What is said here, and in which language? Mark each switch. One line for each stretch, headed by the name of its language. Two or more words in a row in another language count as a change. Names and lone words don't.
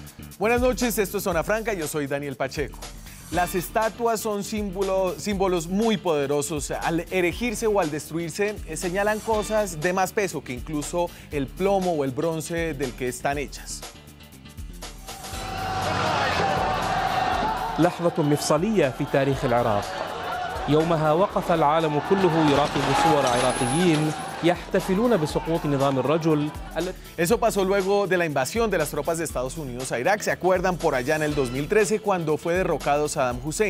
Spanish: Buenas noches, esto es Zona Franca, yo soy Daniel Pacheco. Las estatuas son símbolos muy poderosos. Al erigirse o al destruirse, señalan cosas de más peso que incluso el plomo o el bronce del que están hechas.
Arabic: لحظة مفصلية في تاريخ العراق. يومها وقف العالم كله يراقب صور عراقيين يحتفلون بسقوط نظام الرجل.
Spanish: Eso pasó luego de la invasión de las tropas de Estados Unidos a Irak. ¿Se acuerdan por allá en el 2013 cuando fue derrocado Saddam Hussein?